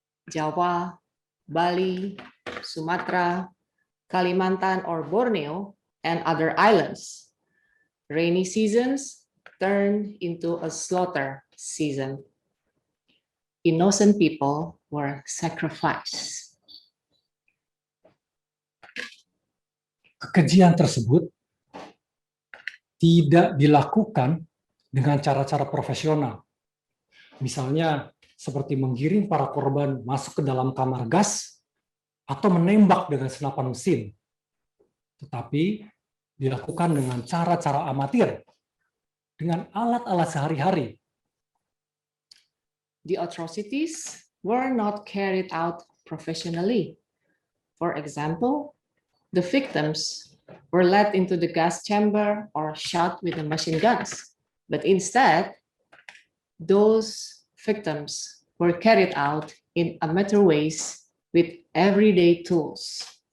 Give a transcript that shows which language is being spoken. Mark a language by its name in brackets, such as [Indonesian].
[English] Jawa, Bali, Sumatra, Kalimantan or Borneo, and other islands. Rainy seasons turned into a slaughter season. Innocent people were sacrificed. [Indonesian] Kekejian tersebut tidak dilakukan dengan cara-cara profesional. Misalnya seperti menggiring para korban masuk ke dalam kamar gas atau menembak dengan senapan mesin. Tetapi dilakukan dengan cara-cara amatir, dengan alat-alat sehari-hari. [English] the atrocities were not carried out professionally. For example, the victims were led into the gas chamber or shot with the machine guns, but instead, those victims were carried out in amateur ways with everyday tools.